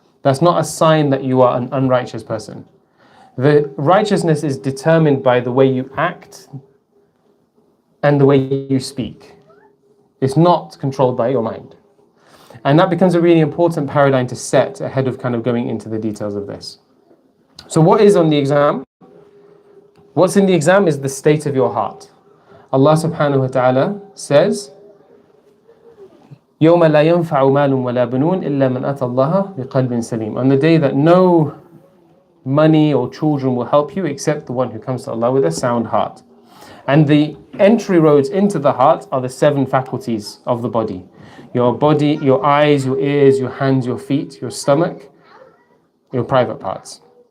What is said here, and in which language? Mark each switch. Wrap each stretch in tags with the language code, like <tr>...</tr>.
<en>That's not a sign that you are an unrighteous person. The righteousness is determined by the way you act and the way you speak. It's not controlled by your mind. And that becomes a really important paradigm to set ahead of kind of going into the details of this. So what is on the exam? What's in the exam is the state of your heart. Allah subhanahu wa ta'ala says,</en> <ar>يَوْمَ لَا يَنْفَعُ مَالٌ وَلَا بَنُونَ إِلَّا مَنْ أَتَى اللَّهَ بِقَلْبٍ سَلِيمٍ.</ar> <en>On the day that no money or children will help you except the one who comes to Allah with a sound heart. And the entry roads into the heart are the 7 faculties of the body. Your body, your eyes, your ears, your hands, your feet, your stomach, your private parts.</en>